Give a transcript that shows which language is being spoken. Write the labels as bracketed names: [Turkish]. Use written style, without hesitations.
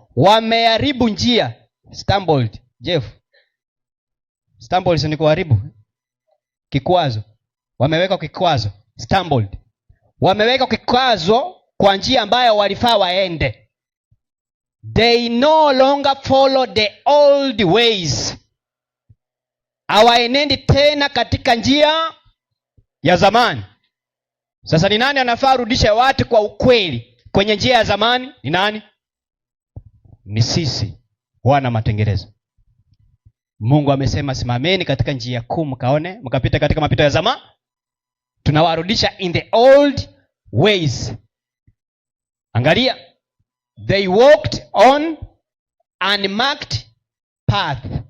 [Swahili] Wameharibu njia. Stumbled. Jeff. Stumbled ni kuharibu. Kikwazo. Wameweka kikwazo. Stumbled. Wameweka kikwazo kwa njia ambayo walifaa waende. [English] They no longer follow the old ways. [Swahili] Hawaenendi tena katika njia ya zamani. Sasa ni nani anafaa rudisha watu kwa ukweli kwenye njia ya zamani? Ni nani? Ni sisi. wana matengenezo. Mungu amesema simameni katika njia kuu mkaone, mkapita katika mapito ya zamani. Tunawarudisha [English] in the old ways. [Swahili] Angalia, [English] they walked on unmarked path.